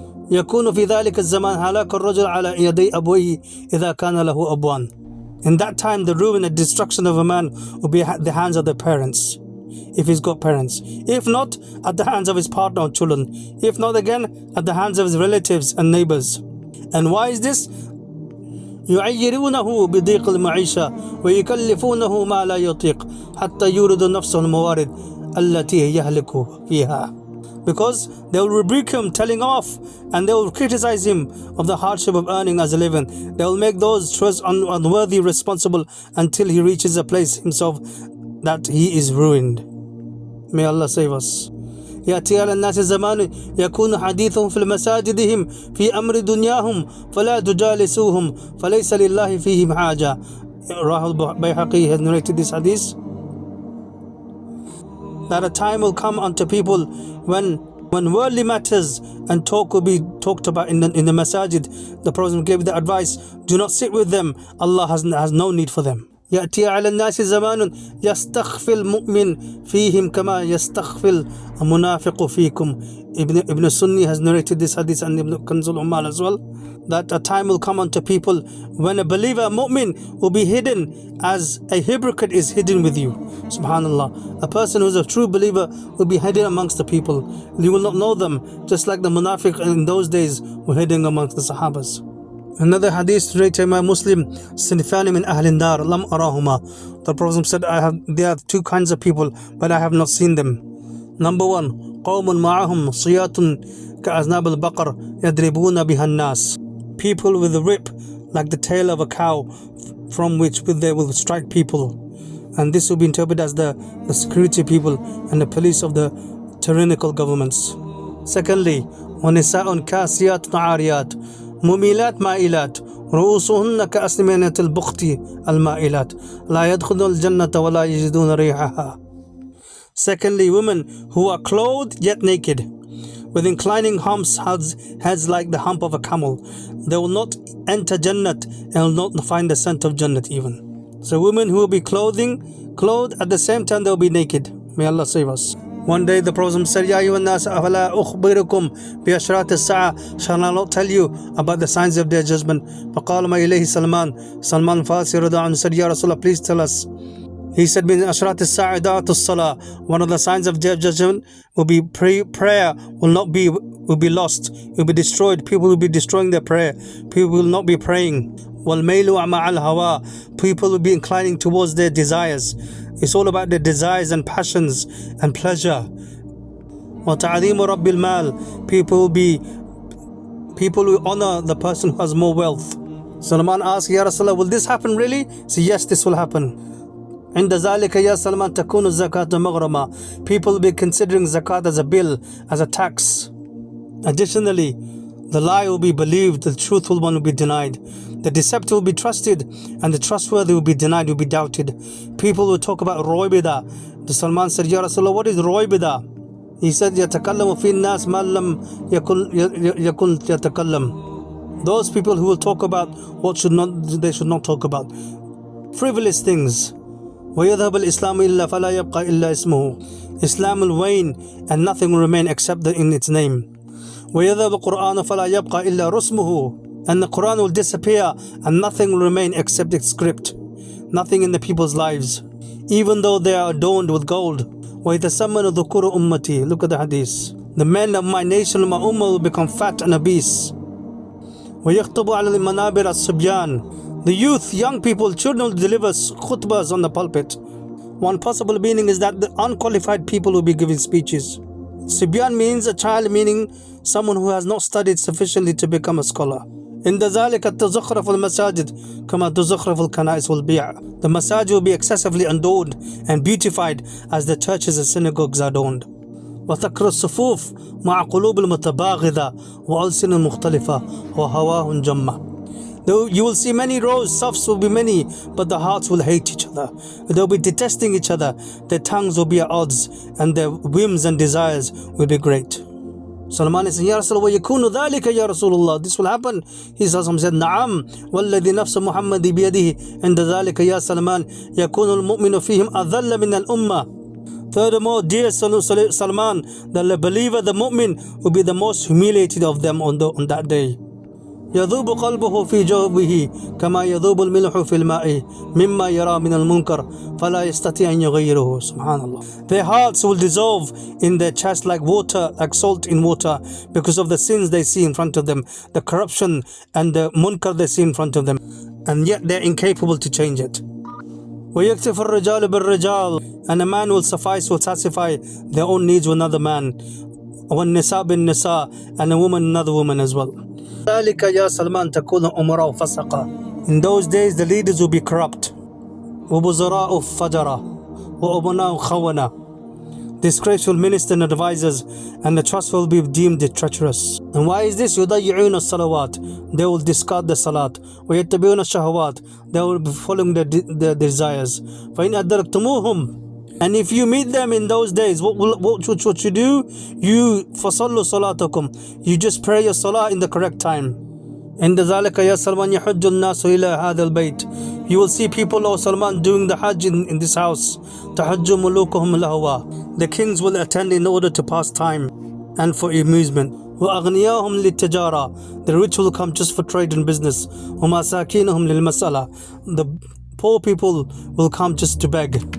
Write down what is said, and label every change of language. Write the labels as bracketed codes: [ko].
[ar] يَكُونُ فِي ذَلِكَ الزَّمَانِ هَلَاكَ الرَّجُلِ عَلَى يَدَيْ أَبْوَيْهِ إِذَا كَانَ لَهُ أَبْوَانِ. [en] In that time, the ruin and destruction of a man will be at the hands of the parents, if he's got parents. If not, at the hands of his partner or children. If not, again, at the hands of his relatives and neighbors. And why is this? [ar] يعيرونه بضيق المعيشة ويكلفونه ما لا يطيق حتى يورد نفسه الموارد التي يهلك فيها. [en] Because they will rebuke him, telling off, and they will criticize him of the hardship of earning as a living. They will make those choices unworthy responsible until he reaches a place himself that he is ruined. May Allah save us. [ar] يأتي على الناس زمان يكون حديثهم في مساجدهم في أمر دنياهم فلا تجالسوهم فليس لله فيهم حاجة. [en] Rahul Bayhaqi has narrated this hadith. That a time will come unto people when worldly matters and talk will be talked about in the masajid. The Prophet gave the advice, do not sit with them. Allah has no need for them. [ar] يأتي على الناس زمان يستخفي المؤمن فيهم كما يستخفي المنافق فيكم. [en] Ibn Sunni has narrated this hadith, and Ibn Kanzul Ummal as well, that a time will come unto people when a believer, a mu'min, will be hidden as a hypocrite is hidden with you. Subhanallah. A person who is a true believer will be hidden amongst the people. You will not know them, just like the munafiq in those days were hidden amongst the Sahabas. Another hadith narrated by Muslim, [ar] Sinfani min Ahlin Dar, Lam Arahuma. [en] The Prophet said, there are two kinds of people, but I have not seen them. Number one, [ar] قوم معهم صيات كأذناب البقر يضربون بها الناس. [en] People with a whip like the tail of a cow, from which they will strike people. And this will be interpreted as the security people and the police of the tyrannical governments. [ar] Secondly, وَنِسَاءٌ كَاسِيَاتٌ عَارِيَاتٌ مُمِيلَاتٌ مَائِلَاتٌ رؤوسهن كأسنمة البخت المائلات لا يدخلن الجنة ولا يجدون ريحها. [en] Secondly, women who are clothed yet naked, with inclining humps, heads like the hump of a camel. They will not enter Jannat and will not find the scent of Jannat even. So women who will be clothed at the same time they will be naked. May Allah save us. One day the Prophet said, [ar] Ya ayyuhan nas afala ukhbirukum bi ashrat as-sa'a. [en] Shall I not tell you about the signs of their judgment? [ar] فقال ما إليه [en] Salman Farsi radhiyallahu anhu said, [ar] Ya Rasulullah, [en] please tell us. He said, [ar] min ashrat as-sa'a ida'atu as-salah. [en] One of the signs of their judgment will be prayer will be lost, will be destroyed. People will be destroying their prayer. People will not be praying. [ar] وَالْمَيْلُ مَعَ الْهَوَىٰ. [en] People will be inclining towards their desires. It's all about their desires and passions and pleasure. [ar] وَتَعْظِيمُ رَبِّ الْمَالِ. [en] People will honor the person who has more wealth. Salman asked, [ar] Ya Rasulullah, [en] will this happen really? He said, yes, this will happen. [ar] عند ذلك يا سلمان تكون الزكاة مغرمة. [en] People will be considering zakat as a bill, as a tax. Additionally, the lie will be believed, the truthful one will be denied. The deceptive will be trusted, and the trustworthy will be denied, will be doubted. People will talk about roibida. The Salman said, [ar] Ya Rasulullah, [en] what is roibida? He said, [ar] يَتَكَلَّمُ فِي النَّاسِ مَا لَمْ يَكُنْ يَتَكَلَّمُ. [en] Those people who will talk about what they should not talk about. Frivolous things. [ar] وَيَذْهَبَ الْإِسْلَامُ إِلَّا فَلَا يَبْقَى إِلَّا اسْمُهُ. [en] Islam will wane and nothing will remain except in its name. [ar] وَيَذْهَبَ الْقُرْآنُ فَلَا يَبْقَى إِلَّا رُسْمُهُ. [en] And the Quran will disappear and nothing will remain except its script. Nothing in the people's lives, even though they are adorned with gold. [ar] وَيَتَسَمَّنُ ذُكُورُ أُمَّتِي. [en] Look at the hadith. The men of my nation, my ummah, will become fat and obese. [ar] وَيَخْطُبُ عَلَى الْمَنَابِرِ الصِّبْيَانِ. [en] The youth, young people, children will deliver khutbahs on the pulpit. One possible meaning is that the unqualified people will be giving speeches. Sibyan means a child, meaning someone who has not studied sufficiently to become a scholar. In the [ar] ذَلِكَ التَّزَخْرَفُ الْمَسَاجِدِ كَمَا تُزَخْرَفُ الْكَنَائِسُ وَالْبِيَعِ. [en] The masajid will be excessively adorned and beautified as the churches and synagogues are adorned. [ar] وَتَكْرُ الصُّفُوفِ مَعَ قُلُوبِ الْمُتَبَاغِضَةِ وَأَلْسِنٍ مُخْتَلِفَةٍ وَهَوَاهٌ جَمَّةٍ. [en] Though you will see many rows, safs will be many, but the hearts will hate each other. They will be detesting each other. Their tongues will be at odds, and their whims and desires will be great. Salman is saying, [ar] Ya Rasulullah, وَيَكُونُ ذَلِكَ Ya Rasulullah. [en] This will happen. He said, [ar] نعم وَالَّذِي نَفْسُ مُحَمَّدِ بِيَدِهِ عند ذلك يا سلمان يكون المؤمن فيهم أذل من الأمة. [en] Furthermore, dear Salman, the believer, the mu'min, will be the most humiliated of them on that day. [ar] يذوب قلبه في جوفه كما يذوب الملح في الماء مما يرى من المنكر فلا يستطيع أن يغيره. Subhanallah. [en] Their hearts will dissolve in their chest like water, like salt in water, because of the sins they see in front of them, the corruption and the munkar they see in front of them, and yet they're incapable to change it. [ar] ويكتف الرجال بالرجال. [en] And a man will satisfy their own needs with another man. [ar] والنساء بالنساء. [en] And a woman another woman as well. [ar] ذلك يا سلمان تكون أمراء فسقا. [en] In those days the leaders will be corrupt. [ar] وبزراء فجرا وأبناء خونة. [en] Disgraceful ministers and advisors, and the trustful will be deemed treacherous. And why is this? [ar] يضيعون الصلوات. [en] They will discard the salat. [ar] ويتبعون الشهوات. [en] They will be following their desires. [ar] فإن أدركتموهم. [en] And if you meet them in those days, what you do? You [ar] فَصَلُّوا صَلَاتَكُمْ. [en] You just pray your salah in the correct time. [ar] عند ذلك يا سلمان يحج الناس إلى هذا البيت. [en] You will see people, O Salman, doing the Hajj in this house. [ar] تحج ملوكهم لهوا. [en] The kings will attend in order to pass time and for amusement. [ar] وأغنياهم للتجارة. [en] The rich will come just for trade and business. [ar] ومساكينهم للمسألة. [en] The poor people will come just to beg.